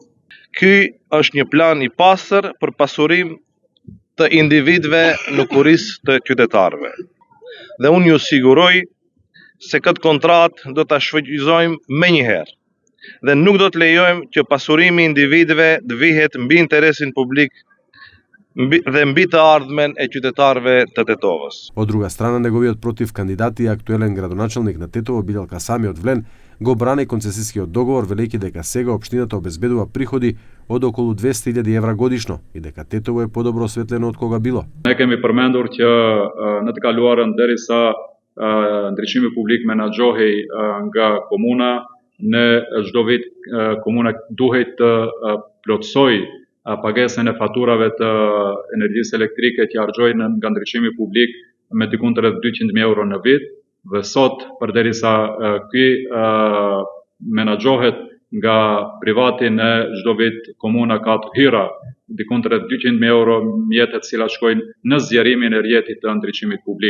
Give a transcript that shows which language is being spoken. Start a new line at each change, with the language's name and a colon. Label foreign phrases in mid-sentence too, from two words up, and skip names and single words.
Albanian: Ky është një plan i pastër për pasurim të individëve në kurisë të qytetarëve. Dhe unë ju siguroj se këtë kontratë do ta shfrytëzojmë menjëherë dhe nuk do të lejojmë që pasurimi i individëve të vihet mbi interesin publik dhe mbi të ardhmen e qytetarëve të Tetovës.
Macedonian: Од друга страна, неговиот против кандидат и актуелен градоначалник на Тетово Билјалка Сами од Влен го брани концесискиот договор, велејќи дека сега општината обезбедува приходи од околу 200.000 евра годишно и дека Тетово е подобро осветлено од кога било.
Albanian: Ne kemi përmendur që në të kaluarën derisa ndriçimi publik menaxhohej nga komuna, në çdo vit komuna duhet të plotësoj pagesën e faturave të energjisë elektrike që harxojnë nga ndriçimi publik me diku rreth 200.000 euro në vit, dhe sot përderisa ky menaxhohet nga privati, në çdo vit komuna ka të hyra diku rreth 200.000 euro mjetet të cilat shkojnë në zgjerimin e rrjetit të ndriçimit publik.